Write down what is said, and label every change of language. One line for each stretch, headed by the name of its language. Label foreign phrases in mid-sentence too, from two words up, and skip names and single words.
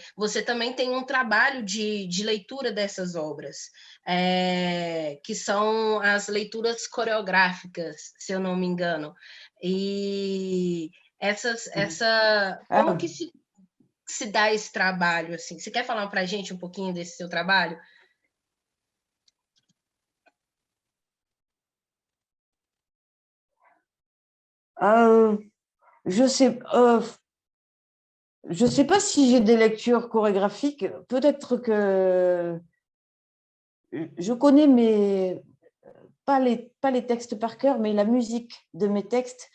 Portuguese: Você também tem um trabalho de leitura dessas obras, que são as leituras coreográficas, se eu não me engano. E como que se dá esse trabalho, assim? Você quer falar para a gente um pouquinho desse seu trabalho?
French: Je sais pas si j'ai des lectures chorégraphiques. Peut-être que je connais pas les textes par cœur, mais la musique de mes textes.